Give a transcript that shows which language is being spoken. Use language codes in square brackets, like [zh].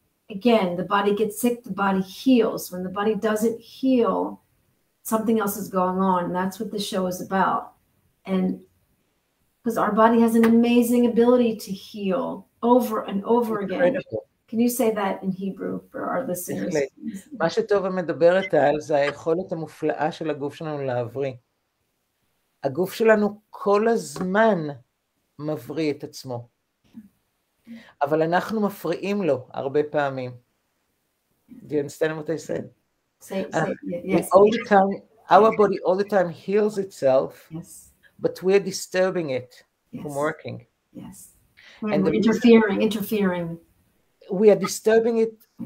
[en] Again, the body gets sick, the body heals. When the body doesn't heal, something else is going on. And that's what this show is about. And because our body has an amazing ability to heal over and over again. Can you say that in Hebrew for our listeners? [he] מה שטובה מדברת על זה היכולת המופלאה של הגוף שלנו להבריא. הגוף שלנו כל הזמן מבריא את עצמו. אבל אנחנו מפריעים לו הרבה פעמים. [en] Do you understand what I said? Yes. All the time, our body all the time heals itself, yes. But we're disturbing it from working. Yes. And we're interfering. We are disturbing it.